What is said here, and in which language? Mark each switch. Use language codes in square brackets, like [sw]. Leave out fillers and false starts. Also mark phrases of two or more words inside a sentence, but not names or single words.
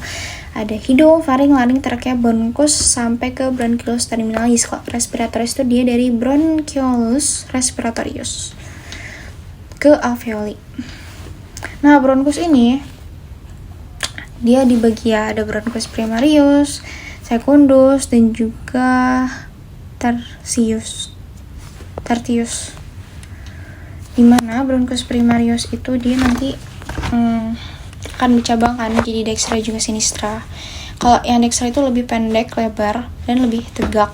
[id] Ada hidung, faring, laring, trakea, bronkus sampai ke [la] bronchioles terminalis. [id] Kalau respiratoris itu dia dari [la] bronchioles respiratorius [id] ke alveoli. Nah, bronkus ini dia dibagi ya, ada [la] bronchus primarius, secundus, [id] dan juga tertius. Dimana [la] bronchus primarius [id] itu dia nanti akan dicabangkan jadi dextra juga sinistra. Kalau yang dextra itu lebih pendek, lebar, dan lebih tegak.